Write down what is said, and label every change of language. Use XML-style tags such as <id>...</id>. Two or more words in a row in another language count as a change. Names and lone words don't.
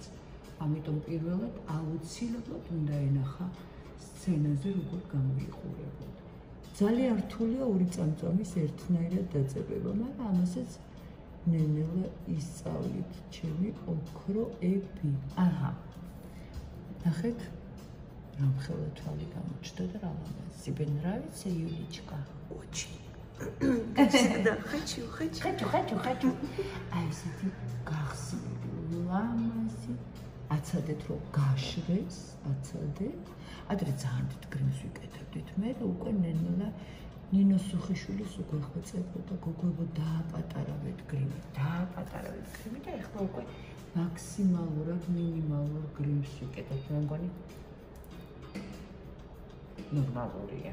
<ka>ამიტომ პირველად აუცილებლად უნდა ენახა სცენაზე როგორ გამოიყურებოდა. ძალიან რთულია ორი წამწამის ერთნაირად დაწყება, მაგრამ ამასაც ნელ-ნელა ისწავლით ჩემი ოქროები. აჰა. ნახეთ, რამხელა თვალი გამოჩნდა და რა ლამაზი.</ka> <ru>Тебе нравится, Юлечка? Очень. Да, хочу.</ru> <ka>Აი ესეთი გახსნილი ლამაზი. აცადეთ რომ გაშვეს, აცადეთ. ადრე ძალიან დიდ გრიმს ვიკეთებდით. მე უკვე ნელა ნინო სუხიშვილის უკვე ხვეწებოდა, გოგოებო დააპატარავეთ გრიმი და ეხლა უკვე მაქსიმალურად მინიმალურ გრიმს ვიკეთებ, მე მგონი ნორმალურია.</ka>